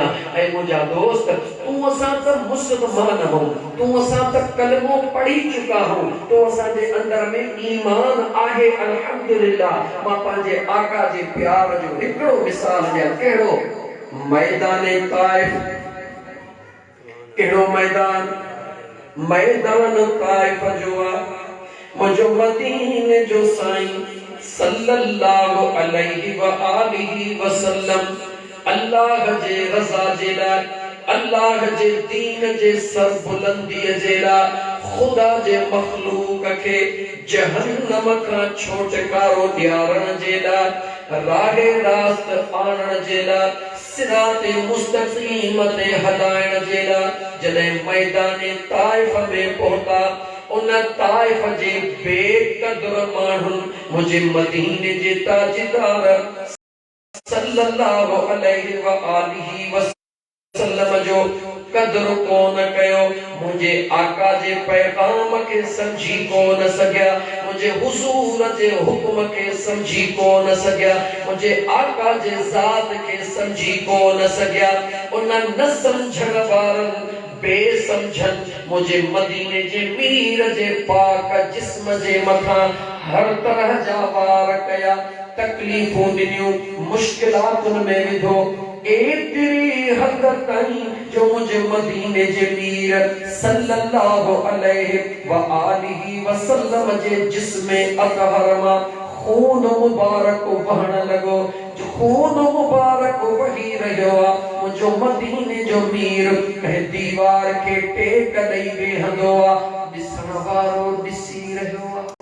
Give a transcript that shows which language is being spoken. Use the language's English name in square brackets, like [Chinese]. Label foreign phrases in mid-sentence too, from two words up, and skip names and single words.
[Sindhi] ऐं मुंहिंजा दोस्त, तूं असां त मुस्लमान हो, तूं असां त कलमो पढ़ी चुका हो, तो असांजे अंदर में ईमान आहे अल्हम्दुलिल्लाह। मां पंहिंजे आका जे प्यार जो हिकिड़ो मिसाल ॾियां। कहिड़ो? मैदाने ताइफ। कहिड़ो मैदान? मैदान ताइफ जो आहे। मुंहिंजो मदीने जो साईं [Arabic] صلى الله عليه وآله وسلم [Sindhi] अल्लाह जे रज़ा जे लाइ, अल्लाह जे दीन जे सरबुलंदीअ जे लाइ, खुदा जे मखलूक खे जहन्नम खां छुटकारो ॾियारण जे लाइ, राहे रास्त आणण जे लाइ, सिराते मुस्तक़ीम ते हलाइण जे लाइ जॾहिं मैदाने ताइफ में पहुता, उन ताइफ जे बेक़दर माण्हुनि मुंहिंजे मदीने जे ताजदार [Arabic] صلى الله عليه وآله وسلم [Sindhi] जो कदर कोन कयो। मुंहिंजे आका जे पैगाम खे समझी कोन सघिया, मुंहिंजे हुज़ूर जे हुक्म खे समझी कोन सघिया, मुंहिंजे आका जे ज़ात खे समझी कोन सघिया। उन न समझण वारनि बेसमझन मुझे मदीने जे मीर जे पाक जिस्म जे मथा हर तरह जा वार कया, तकलीफूं ॾिनियूं, मुश्किलातुनि में विधो। एतिरी हद ताईं जो जो मुझे मदीने जे मीर [Arabic] صلى الله عليه وآله وسلم [Sindhi] जे जिस्मे अतहर मां खून मुबारक वहण लॻो। खून मुबारक वही रहियो आहे। मुंहिंजो मदीने जो मीर कंहिं दीवार खे टेक ॾेई वेहंदो आहे, ॾिसण वारो ॾिसी रहियो आहे।